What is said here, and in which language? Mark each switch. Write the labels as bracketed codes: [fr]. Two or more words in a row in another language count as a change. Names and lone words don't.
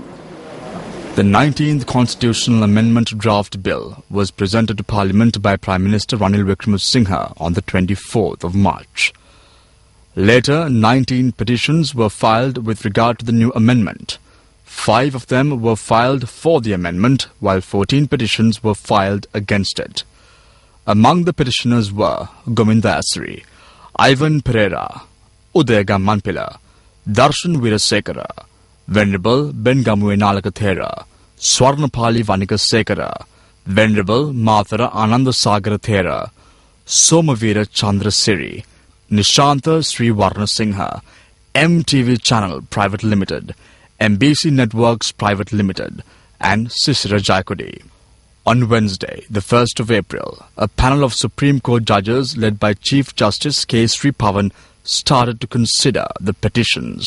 [en] The 19th Constitutional Amendment Draft Bill was presented to Parliament by Prime Minister Ranil Wickremesinghe on the 24th of March. Later, 19 petitions were filed with regard to the new amendment. 5 of them were filed for the amendment, while 14 petitions were filed against it. Among the petitioners were Gominda Asri, Ivan Pereira, Udega Manpila, Darshan Weerasekara, Venerable Bengamue Nalakathera, Swarnapali Vanikasekara, Venerable Mathara Anandasagara Thera, Somavira Chandrasiri, Nishanta Sri Varnasinghe, MTV Channel Private Limited, MBC Networks Private Limited, and Sisira Jaikodi. On Wednesday, the 1st of April, a panel of Supreme Court judges led by Chief Justice K. Sri Pavan started to consider the petitions.